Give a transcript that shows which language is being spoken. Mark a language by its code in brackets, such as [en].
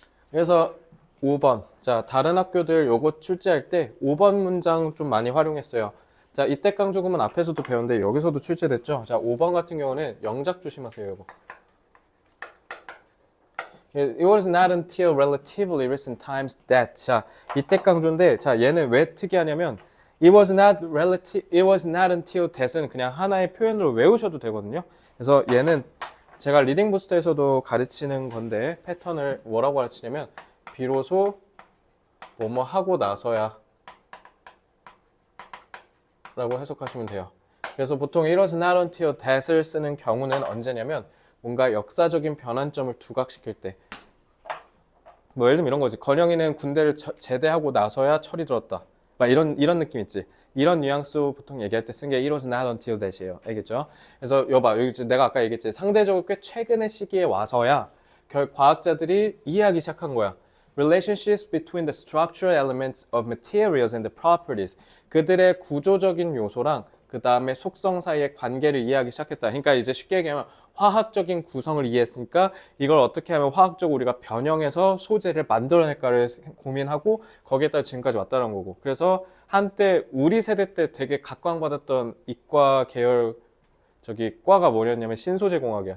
[ko] 그래서 5번. 자, 다른 학교들 요거 출제할 때 5번 문장 좀 많이 활용했어요. 자, 이때 깡조금은 앞에서도 배웠는데 여기서도 출제됐죠. 자, 5번 같은 경우는 영작 조심하세요, 이거. [en] It was not until relatively recent times that. [ko] 자, 이때 강조인데, 자, 얘는 왜 특이하냐면, [en] it was not until that [ko] 은 그냥 하나의 표현으로 외우셔도 되거든요. 그래서 얘는 제가 리딩 부스터에서도 가르치는 건데, 패턴을 뭐라고 가르치냐면, 비로소 뭐뭐 하고 나서야 라고 해석하시면 돼요. 그래서 보통 [en] it was not until that [ko] 을 쓰는 경우는 언제냐면, 뭔가 역사적인 변환점을 두각시킬 때, 뭐 예를 들면 이런 거지. 건영이는 군대를 제대하고 나서야 철이 들었다. 막 이런 느낌 있지. 이런 뉘앙스 보통 얘기할 때 쓴 게 [en] it was not until that [ko] 이에요. 알겠죠? 그래서 여기 내가 아까 얘기했지. 상대적으로 꽤 최근의 시기에 와서야 과학자들이 이해하기 시작한 거야. [en] relationships between the structural elements of materials and the properties. [ko] 그들의 구조적인 요소랑 그 다음에 속성 사이의 관계를 이해하기 시작했다. 그러니까 이제 쉽게 얘기하면 화학적인 구성을 이해했으니까 이걸 어떻게 하면 화학적으로 우리가 변형해서 소재를 만들어낼까를 고민하고 거기에다가 지금까지 왔다는 거고. 그래서 한때 우리 세대 때 되게 각광받았던 이과 계열 저기 과가 뭐였냐면 신소재공학이야.